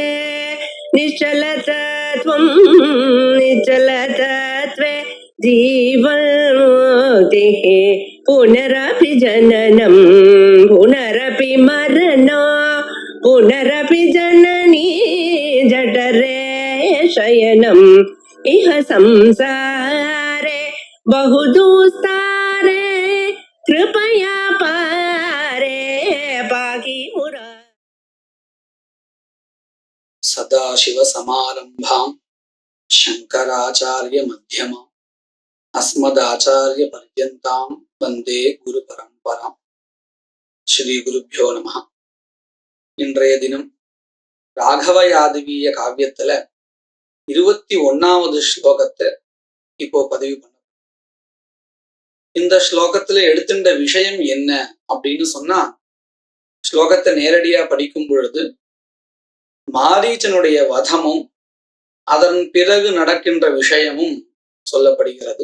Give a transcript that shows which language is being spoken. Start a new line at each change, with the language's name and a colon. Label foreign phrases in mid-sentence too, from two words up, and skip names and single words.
Sanskrit: निश्चलतत्वं निश्चलतत्वे जीवन्मुक्तिः पुनरपि जननं पुनरपि मरणं पुनरपि जननी जठरे शयनम् इह संसारे बहुदुस्तारे कृपया पारे पाहि मुरा सदाशिव समारंभां शंकराचार्य मध्यमा अस्मदाचार्य पर्यन्तां वंदे गुरु परंपरा श्री गुरुभ्यो नमः.
Tamil: இன்றைய தினம் ராகவ யாதவீய காவியத்துல 21வது ஸ்லோகத்தை இப்போ பதிவு பண்ண. இந்த ஸ்லோகத்துல எடுத்துட்ட விஷயம் என்ன அப்படின்னு சொன்னா, ஸ்லோகத்தை நேரடியா படிக்கும் பொழுது மாரீச்சனுடைய வதமும் அதன் பிறகு நடக்கின்ற விஷயமும் சொல்லப்படுகிறது.